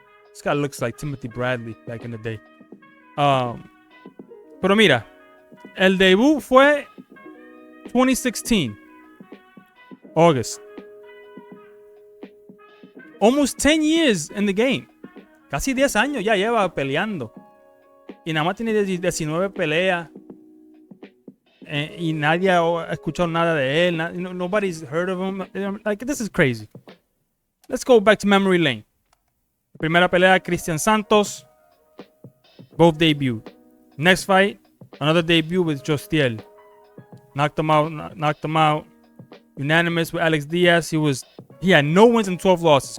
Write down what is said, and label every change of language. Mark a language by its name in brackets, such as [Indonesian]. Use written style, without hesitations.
[English] This guy looks like Timothy Bradley back in the day. Pero mira, el debut fue 2016. August. Almost 10 years in the game. [Spanish] Casi 10 años ya lleva peleando. Y nada más tiene 19 peleas. Y nadie ha escuchado nada de él. [English] Nobody's heard of him. Like, this is crazy. Let's go back to memory lane. Primera pelea, Cristian Santos. Both debuted. Next fight, another debut with Jostiel. Knocked him out. Unanimous with Alex Diaz. He had no wins and 12 losses.